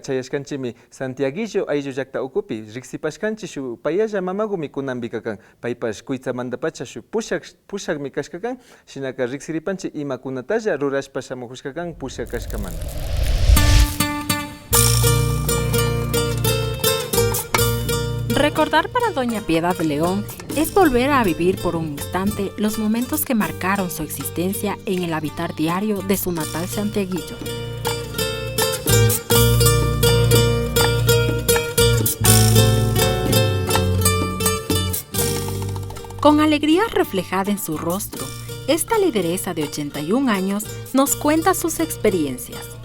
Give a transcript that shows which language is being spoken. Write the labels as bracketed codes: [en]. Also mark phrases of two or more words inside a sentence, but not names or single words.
[qu] chayashkanchimi Santiaguillo ayllu llaqta ukupi riksipashkanchi shu payalla mamagumi kunanpi kakan paypash kuytsamantapacha shu pushakmi kashkakan shinaka riksiripanchi imakunatalla rurashpa shamukushkakan pushak kashkamanta. [es] Recordar para Doña Piedad León es volver a vivir por un instante los momentos que marcaron su existencia en el habitar diario de su natal Santiaguillo. Con alegría reflejada en su rostro, esta lideresa de 81 años nos cuenta sus experiencias.